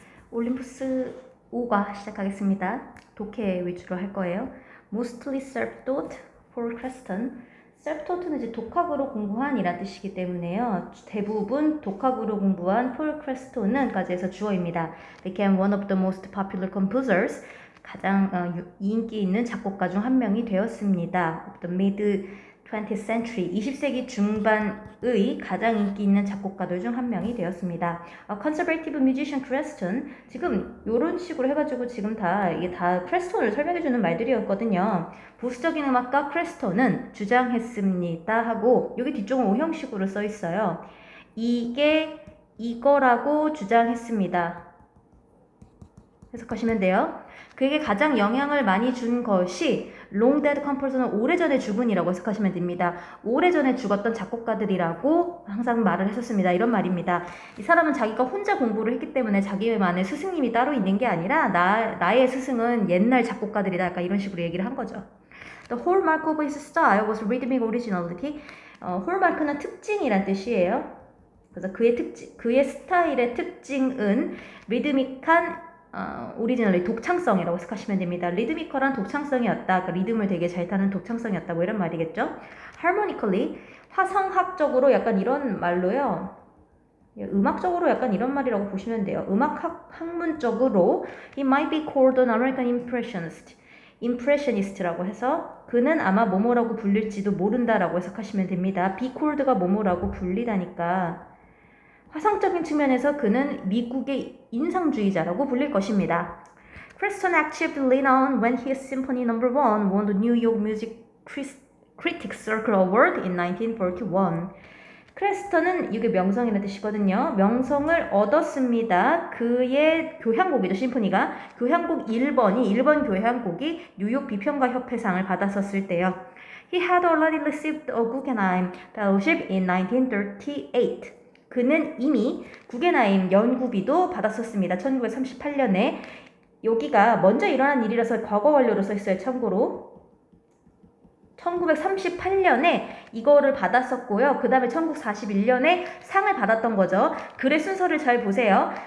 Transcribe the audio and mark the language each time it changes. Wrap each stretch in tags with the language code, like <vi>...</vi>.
<ko>올림푸스 5과 시작하겠습니다. 독해 위주로 할 거예요.</ko> <en>Mostly self-taught for Creston.</en> <ko>self-taught는 이제 독학으로 공부한이란 뜻이기 때문에요. 대부분 독학으로 공부한 폴 크레스톤은까지 해서 주어입니다.</ko> <en>Became one of the most popular composers.</en> <ko>가장 인기 있는 작곡가 중 한 명이 되었습니다.</ko> <en>Of the mid 20th century,</en> <ko>20세기 중반의 가장 인기 있는 작곡가들 중 한 명이 되었습니다.</ko> <en>Conservative musician</en> <ko>Creston, 지금 이런 식으로 해가지고 지금 이게 다 크레스톤을 설명해주는 말들이었거든요. 보수적인 음악가 크레스톤은 주장했습니다 하고 여기 뒤쪽은 오형식으로 써 있어요. 이게 이거라고 주장했습니다. 해석하시면 돼요. 그에게 가장 영향을 많이 준 것이</ko> <en>long dead composer는</en> <ko>오래전에 죽은이라고 해석하시면 됩니다. 오래전에 죽었던 작곡가들이라고 항상 말을 했었습니다. 이런 말입니다. 이 사람은 자기가 혼자 공부를 했기 때문에 자기만의 스승님이 따로 있는 게 아니라 나의 스승은 옛날 작곡가들이다. 약간 이런 식으로 얘기를 한 거죠.</ko> <en>The hallmark of his style was rhythmic originality.</en> <ko>hallmark는 특징이란 뜻이에요. 그래서 그의 스타일의 특징은 리드믹한 오리지널리 독창성이라고 해석하시면 됩니다. 리드미컬한 독창성이었다. 그러니까 리듬을 되게 잘 타는 독창성이었다. 뭐 이런 말이겠죠. Harmonically, 화성학적으로 약간 이런 말로요. 음악적으로 약간 이런 말이라고 보시면 돼요. 학문적으로</ko> <en>he might be called an American impressionist.</en> <ko>impressionist라고 해서 그는 아마 뭐뭐라고 불릴지도 모른다라고 해석하시면 됩니다. be called가 뭐뭐라고 불리다니까 화성적인 측면에서 그는 미국의 인상주의자라고 불릴 것입니다.</ko> <en>Creston actively led on when his Symphony No. 1 won the New York Music Critics Circle Award in 1941.</en> <ko>크레스턴은 이게 명성이라는 뜻이거든요. 명성을 얻었습니다. 그의 교향곡이죠. 심포니가 교향곡 1번 교향곡이 뉴욕 비평가 협회상을 받았었을 때요.</ko> <en>He had already received a Guggenheim Fellowship in 1938.</en> <ko>그는 이미 구겐하임 연구비도 받았었습니다. 1938년에 여기가 먼저 일어난 일이라서 과거 완료로 써 있어요. 참고로 1938년에 이거를 받았었고요. 그 다음에 1941년에 상을 받았던 거죠. 글의 순서를 잘 보세요.</ko>